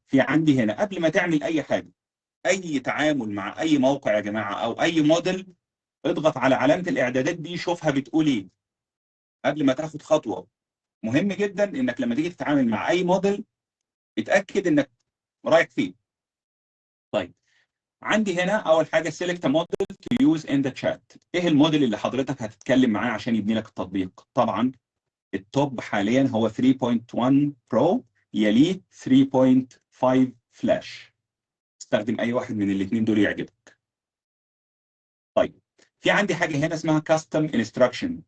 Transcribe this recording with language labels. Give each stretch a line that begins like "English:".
Arabic: في عندي هنا قبل ما تعمل اي حاجه، اي تعامل مع اي موقع يا جماعه او اي موديل، اضغط على علامه الاعدادات دي، شوفها بتقول ايه قبل ما تاخد خطوه. مهم جدا انك لما تيجي تتعامل مع اي موديل اتاكد انك رايح فيه. طيب عندي هنا اول حاجه
English: select a model to use in the chat.
Arabic: ايه الموديل اللي حضرتك هتتكلم معاه عشان يبني لك التطبيق؟ طبعا التوب حاليا هو 3.1 برو، يليه 3.5 فلاش. استخدم اي واحد من الاثنين دول يعجبك. طيب في عندي حاجه هنا اسمها custom instruction.